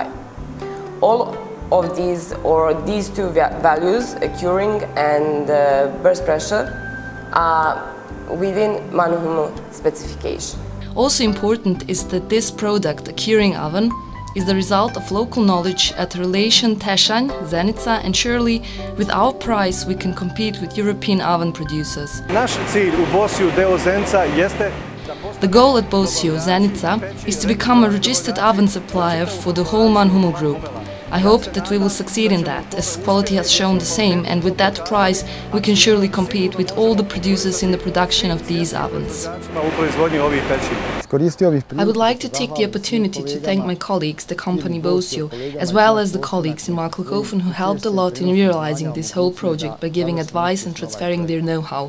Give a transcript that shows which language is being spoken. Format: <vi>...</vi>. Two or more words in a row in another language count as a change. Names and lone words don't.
<en>All of these two values, curing and burst pressure, are within MANN+HUMMEL specification. Also important is that this product, a curing oven, is the result of local knowledge at the relation Tešnju, Zenica, and surely with our price we can compete with European oven producers.</en> <bs>Naš cilj u Bosio.ba Zenica jeste</bs> <en>The goal at Bosio, Zenica, is to become a registered oven supplier for the whole MANN+HUMMEL group. I hope that we will succeed in that, as quality has shown the same, and with that price we can surely compete with all the producers in the production of these ovens. I would like to take the opportunity to thank my colleagues, the company Bosio, as well as the colleagues in Marklekofen who helped a lot in realizing this whole project by giving advice and transferring their know-how.</en>